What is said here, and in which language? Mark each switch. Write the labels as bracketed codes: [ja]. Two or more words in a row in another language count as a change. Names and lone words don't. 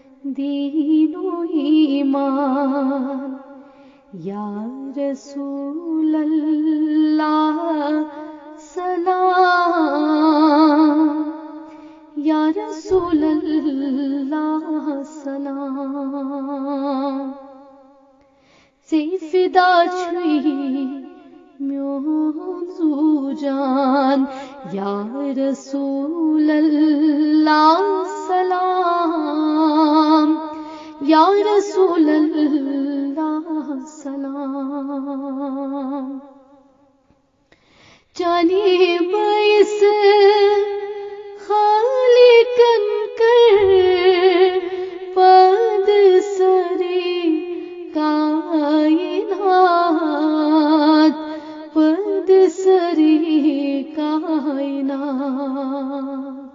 [ar] دین و ایمان یا رسول اللہ سلام، یا رسول اللہ سلام. [ks] سے فدا چھوئی میون زو جان، [ar] یا رسول اللہ سلام، یا رسول اللہ سلام. [ks] جانی بیس خالقن کر پد سری کائنات، پد سری کائنات.